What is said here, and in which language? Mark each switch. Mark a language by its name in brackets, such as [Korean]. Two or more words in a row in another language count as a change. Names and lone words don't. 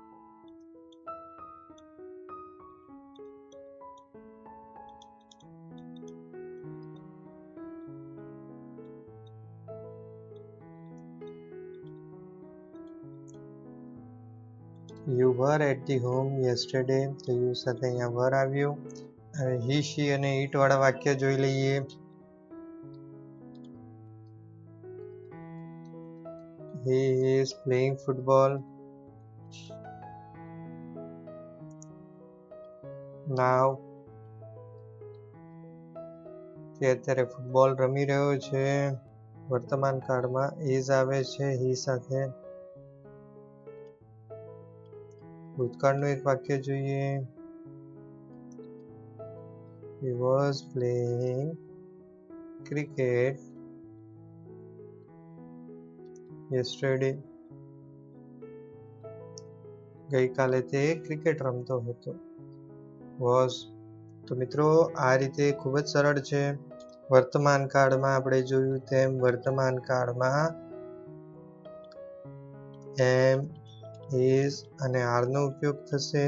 [English] You were at the home yesterday. [Gujarati] તો યુ સાથે અહીંયા વર આવ્યું. હવે હી, શી અને ઇટ વાળા વાક્ય જોઈ લઈએ. [English] He is playing football now. [Gujarati] તે અત્યારે ફૂટબોલ રમી રહ્યો છે. વર્તમાન કાળમાં is આવે છે he સાથે. ભૂતકાળનું એક વાક્ય જોઈએ. [English] He was playing cricket yesterday. [Gujarati] ગઈકાલે તે ક્રિકેટ રમતો હતો. was. તો મિત્રો આ રીતે ખૂબ જ સરળ છે. વર્તમાન કાળમાં આપણે જોયું તેમ વર્તમાન કાળમાં એમ, is અને આર નો ઉપયોગ થશે.